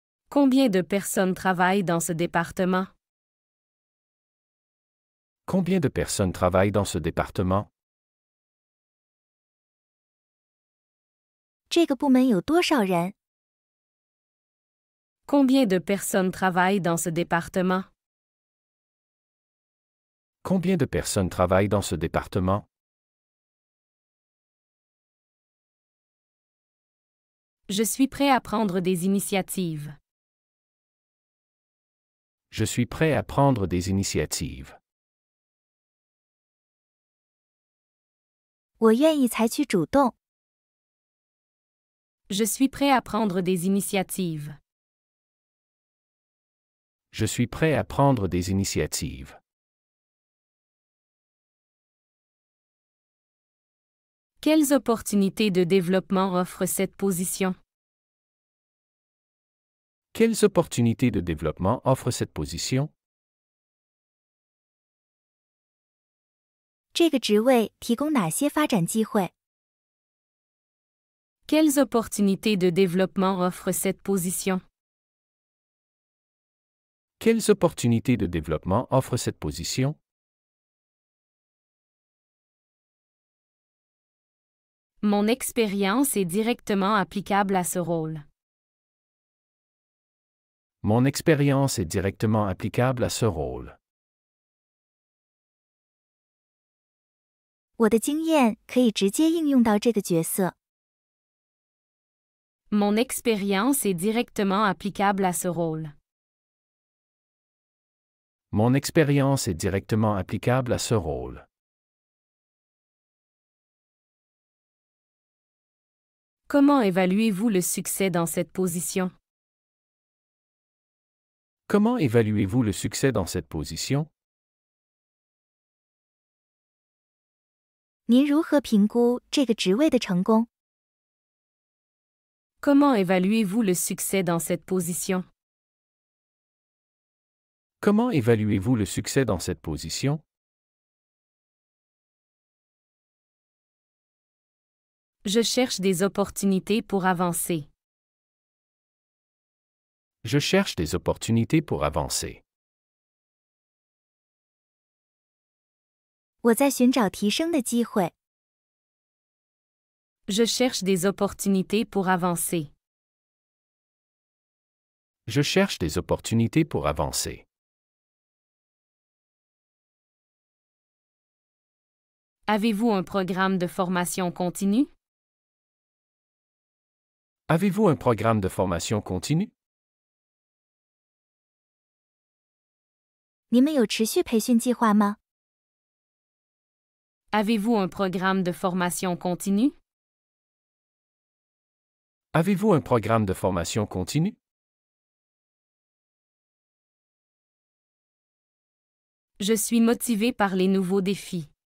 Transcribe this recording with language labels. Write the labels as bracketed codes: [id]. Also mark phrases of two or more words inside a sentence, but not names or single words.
[fr] Combien de personnes travaillent dans ce département? Combien de personnes travaillent dans ce département? [zh] 这个部门有多少人？ [fr] Combien de personnes travaillent dans ce département? Combien de personnes travaillent dans ce département? Je suis prêt à prendre des initiatives. Je suis prêt à prendre des initiatives. [zh] 我愿意采取主动。 [fr] Je suis prêt à prendre des initiatives. Je suis prêt à prendre des initiatives. Quelles opportunités de développement offre cette position? Quelles opportunités de développement offre cette position? [zh] 这个职位提供哪些发展机会？ [fr] Quelles opportunités de développement offre cette position? Quelles opportunités de développement offre cette position? Mon expérience est directement applicable à ce rôle. Mon expérience est directement applicable à ce rôle. [zh] 我的经验可以直接应用到这个角色。 [fr] Mon expérience est directement applicable à ce rôle. Mon expérience est directement applicable à ce rôle. Comment évaluez-vous le succès dans cette position? Comment évaluez-vous le succès dans cette position? [zh] 您如何评估这个职位的成功？ [fr] Comment évaluez-vous le succès dans cette position? Comment évaluez-vous le succès dans cette position? Je cherche des opportunités pour avancer. Je cherche des opportunités pour avancer. [zh] 我在寻找提升的机会。 [fr] Je cherche des opportunités pour avancer. Je cherche des opportunités pour avancer. Avez-vous un programme de formation continue? Avez-vous un programme de formation continue? [zh] 你们有持续培训计划吗？ [fr] Avez-vous un programme de formation continue? Avez-vous un programme de formation continue? Je suis motivé par les nouveaux défis.